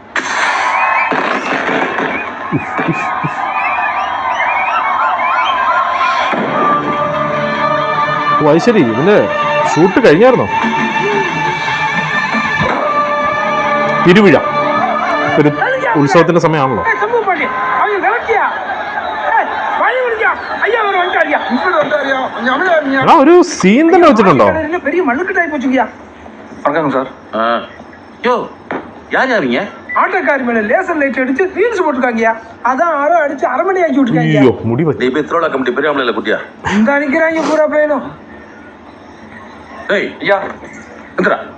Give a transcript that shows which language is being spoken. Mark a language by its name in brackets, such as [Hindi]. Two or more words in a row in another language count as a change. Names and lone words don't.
[Malayalam] ശരി, ഇതിന്റെ ഷൂട്ട് കഴിഞ്ഞായിരുന്നോ? തിരുവിഴ ഒരു ഉത്സവത്തിന്റെ സമയമാണല്ലോ. ഒരു സീൻ തന്നെ വെച്ചിട്ടുണ്ടോ? [Tamil] ஆட்டோக்காரி மேல [English] laser light [Tamil] அடிச்சு ரீல்ஸ் போட்டுருக்காங்க. அதான் அடிச்சு அரமணி ஆக்கி விட்டுருக்காங்க. ஐயோ முடி வச்சு. நீ [English] petrol company [Tamil] பெரிய இல்ல குட்டியா. இந்த அடிக்கிறாங்க பூரா பையனும். ஏய் ஐயா எங்கடா?